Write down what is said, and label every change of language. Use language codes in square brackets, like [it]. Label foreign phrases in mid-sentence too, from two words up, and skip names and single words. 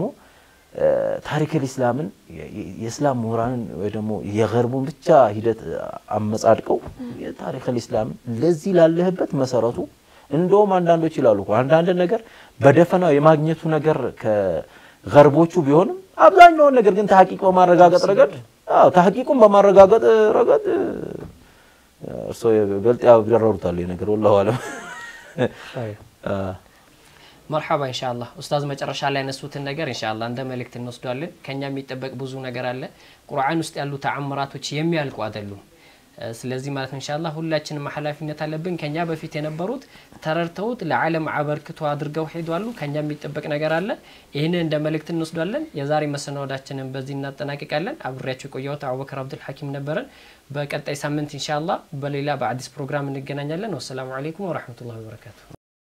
[am] ታሪክ الاسلامን የእስላም ምሁራንን ወይ ደግሞ የገርቡን ብቻ ሂደት አመጻድቀው የታሪክ الاسلام ለዚህ ላለህበት መሰረቱ እንደውም አንዳንዶች ይላሉ እኮ አንዳንድ ነገር በደፈናው የማግኘቱ ነገር ከገርቦቹ ቢሆንም አብዛኛው ነገር ግን ተሐቂቅ በማረጋገጥ ረገድ ተሐቂቁን በማረጋገጥ ረገድ እርሶ በልጥ ያብራሩታል ነገር [ar] والله أعلم مرحبا ان شاء الله استاذ [am] መጨረሻ ላይ ያነሱትን ነገር [ar] ان شاء الله [am] እንደ መልእክት እንወስዳለን ከኛ የሚጠበቅ ብዙ ነገር አለ ቁርአን ውስጥ ያሉ ተአምራቶች የሚያልቁ አይደሉም ስለዚህ ማለት [ar] ان شاء الله [am] ሁላችንም ኃላፊነት አለብን ከኛ በፊት የነበሩት ተረርተውት ለዓለም አበርክቶ አድርገው ሄዷሉ ከኛ የሚጠበቅ ነገር አለ ይሄንን እንደ መልእክት እንወስዳለን የዛሬ መሰናዶአችንን በዚህ እናጠናቅቃለን አብሬያችሁ ቆየሁት አቡበከር አብዱል ሐኪም ነበርን በቀጣይ ሳምንት [ar] ان شاء الله [am] በሌላ በአዲስ ፕሮግራም እንገናኛለን [ar] والسلام عليكم ورحمة الله وبركاته